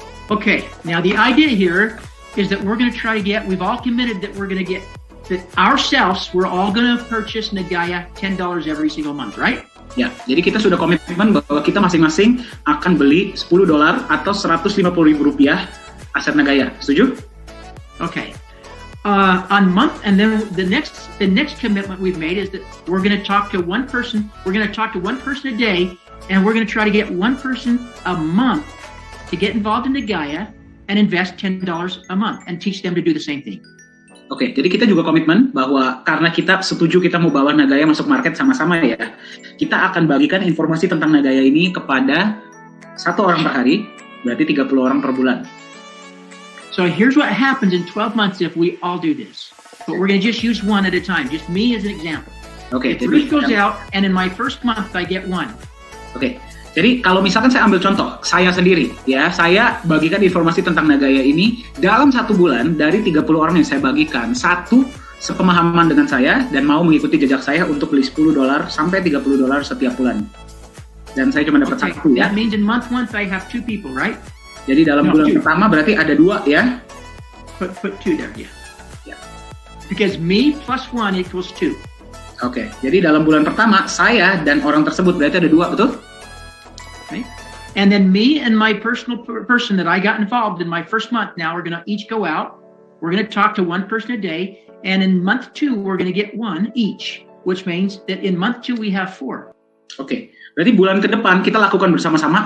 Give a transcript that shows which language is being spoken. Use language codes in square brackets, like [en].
[en] Okay, now the idea here is that we're going to try to get, we've all committed that we're going to get, that ourselves, we're all going to purchase Nagaya $10 every single month, right? [id] Ya, jadi kita sudah komitmen bahwa kita masing-masing akan beli $10 atau Rp150.000 aset Nagaya. Setuju? [en] Okay. on month, and then the next commitment we've made is that we're going to talk to one person. We're going to talk to one person a day, and we're going to try to get one person a month to get involved in Nagaya and invest $10 a month and teach them to do the same thing. [id] Oke, jadi kita juga komitmen bahwa karena kita setuju kita mau bawa Nagaya masuk market sama-sama ya, kita akan bagikan informasi tentang Nagaya ini kepada 1 orang per hari, berarti 30 orang per bulan. [en] So here's what happens in 12 months if we all do this. But we're going to just use one at a time, just me as an example. [id] Oke, [en] if Bruce goes out and in my first month I get one. [id] Oke, jadi kalau misalkan saya ambil contoh, saya sendiri, ya, saya bagikan informasi tentang Nagaya ini dalam 1 bulan dari 30 orang yang saya bagikan, 1 sepemahaman dengan saya dan mau mengikuti jejak saya untuk beli $10 sampai $30 setiap bulan. Dan saya cuma dapat 1 ya. [en] That means in month 1 I have 2 people, right? [id] Jadi dalam bulan pertama berarti ada 2 ya. [en] Put 2 there, yeah. Because me plus 1 equals 2. [id] Oke, jadi dalam bulan pertama saya dan orang tersebut berarti ada 2, betul? [en] Okay. And then me and my personal person that I got involved in my first month, now we're going to each go out. We're going to talk to one person a day. And in month 2, we're going to get 1 each, which means that in month 2 we have 4. [id] Oke, berarti bulan ke depan kita lakukan bersama-sama.